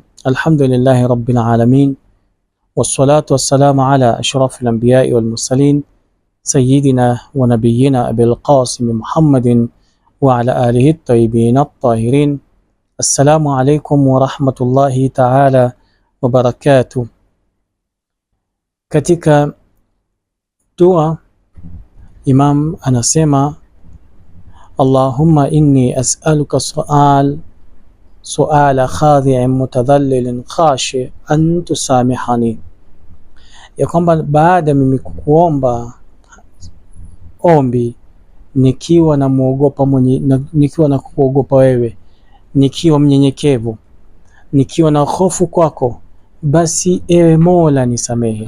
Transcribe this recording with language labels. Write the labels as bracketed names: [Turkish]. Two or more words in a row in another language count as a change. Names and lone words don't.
[Arabic] الحمد لله رب العالمين، والصلاة والسلام على أشرف الأنبياء والمرسلين سيدنا ونبينا أبي القاسم محمد وعلى آله الطيبين الطاهرين. السلام عليكم ورحمة الله تعالى وبركاته. [Swahili] Katika dua Imam anasema [Arabic] اللهم إني أسألك سؤال خاضع متذلل خاش أن تسامحني, [Swahili] ya kwamba baada mimi kukuomba ombi nikiwa na kuogopa wewe, nikiwa mnyenyekevu, nikiwa na hofu kwako, basi ewe Mola nisamehe.